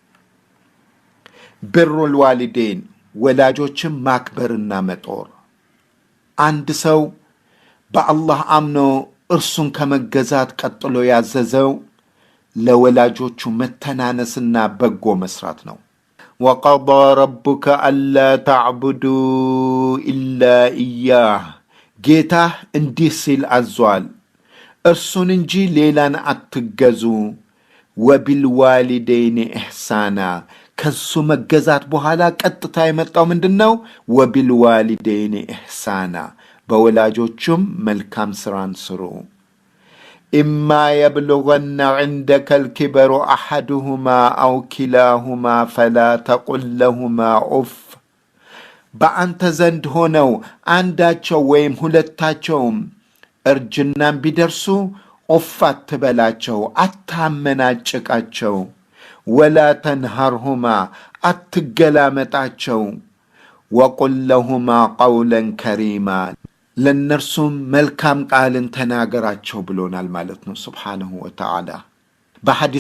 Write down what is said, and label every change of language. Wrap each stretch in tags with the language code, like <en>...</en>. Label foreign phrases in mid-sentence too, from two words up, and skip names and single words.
<ar>بر الوالدين</ar> <am>ወላጆችን ማክበርና መጦር። አንድ ሰው በአላህ አምኖ እርሱን ከመገዛት ቀጥሎ ያዘዘው ለወላጆቹ መተናነስና በጎ መስራት ነው።</am> <ar>وقضى ربك ألا تعبدوا إلا إياه</ar> <am>ጌታህ እንዲህ ሲል አዟል፣ እርሱን እንጂ ሌላን አትገዙ።</am> <ar>وبالوالدين إحسانا</ar> <am>ከሱ መገዛት በኋላ ቀጥታ የመጣው ምንድነው?</am> <ar>وبالوالدين إحسانا</ar> <am>በወላጆቹም መልካም ስራን ስሩ።</am> <ar>إما يبلغن عندك الكبر أحدهما أو كلاهما فلا تقل لهما أف</ar> <am>በአንተ ዘንድ ሆነው አንዳቸው ወይም ሁለታቸውም እርጅናን ቢደርሱ ኦፍ አትበላቸው፣ አታመናጭቃቸው።</am> <ar>ولا تنهرهما</ar> <am>አትገላመጣቸው።</am> <ar>وقل لهما قولا كريما</ar> <am>ለእነርሱም መልካም ቃልን ተናገራቸው ብሎናል ማለት ነው</am> <ar>سبحانه وتعالى።</ar> <am>በሐዲስ</am>